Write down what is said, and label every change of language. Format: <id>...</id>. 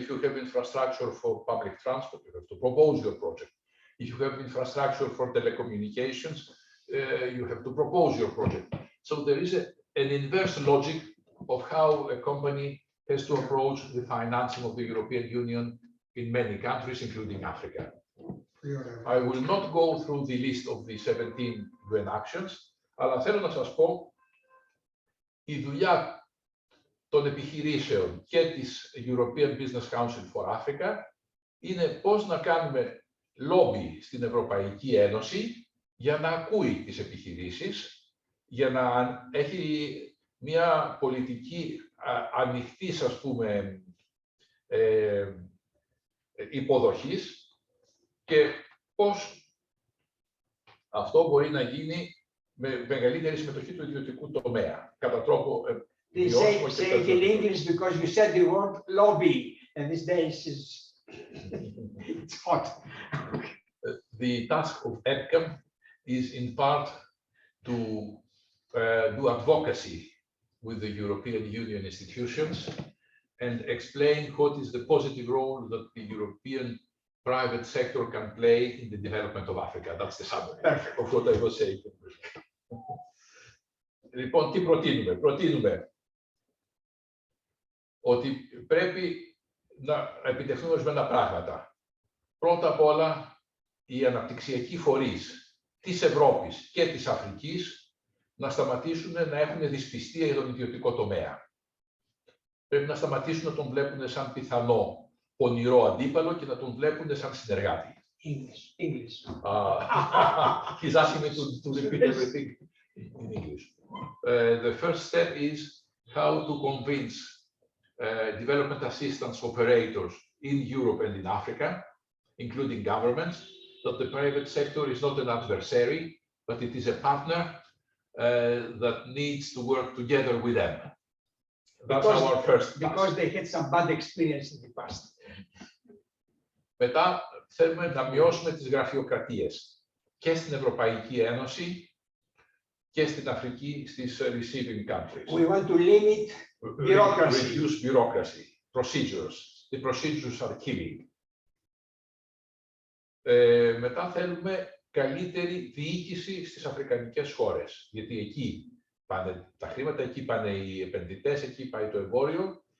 <en>If you have infrastructure for public transport, you have to propose your project. If you have infrastructure for telecommunications, you have to propose your project. So there is an inverse logic of how a company has to approach the financing of the European Union in many countries, including Africa. I will not go through the list of the 17 UN actions,</en> <el>αλλά θέλω να σας πω η δουλειά των επιχειρήσεων και της European Business Council for Africa είναι πώς να κάνουμε λόμπι στην Ευρωπαϊκή Ένωση για να ακούει τις επιχειρήσεις, για να έχει μια πολιτική ανοιχτής, ας πούμε, υποδοχής και πώς αυτό μπορεί να γίνει με μεγαλύτερη συμμετοχή του ιδιωτικού τομέα. Κατά τρόπο</el> <en>Please say it in English because you said the word lobby, and these days it's hot. The task of EBCAM is in part to do advocacy with the European Union institutions and explain what is the positive role that the European private sector can play in the development of Africa. That's the summary of what I was saying.</en> <el>Λοιπόν, τι προτείνουμε. Προτείνουμε ότι πρέπει να επιτευχθούν ορισμένα πράγματα. Πρώτα απ' όλα, οι αναπτυξιακοί φορείς της Ευρώπης και της Αφρικής να σταματήσουν να έχουν δυσπιστία για τον ιδιωτικό τομέα. Πρέπει να σταματήσουν να τον βλέπουν σαν πιθανό πονηρό αντίπαλο και να τον βλέπουν σαν συνεργάτη.</el> <en>English. He's asking me to repeat everything in English. The first step is how to convince development assistance operators in Europe and in Africa, including governments, that the private sector is not an adversary, but it is a partner that needs to work together with them. That's our first task. Because they had some bad experience in the past.</en> <el>Μετά θέλουμε να μειώσουμε τις γραφειοκρατίες και στην Ευρωπαϊκή Ένωση και στην Αφρική, στις</el> <en>receiving countries. We want to limit bureaucracy. Reduce bureaucracy, procedures. The procedures are killing.</en> <el>Μετά θέλουμε καλύτερη διοίκηση στις αφρικανικές χώρες, γιατί εκεί πάνε τα χρήματα, εκεί πάνε οι επενδυτές, εκεί πάει το εμπόριο.</el>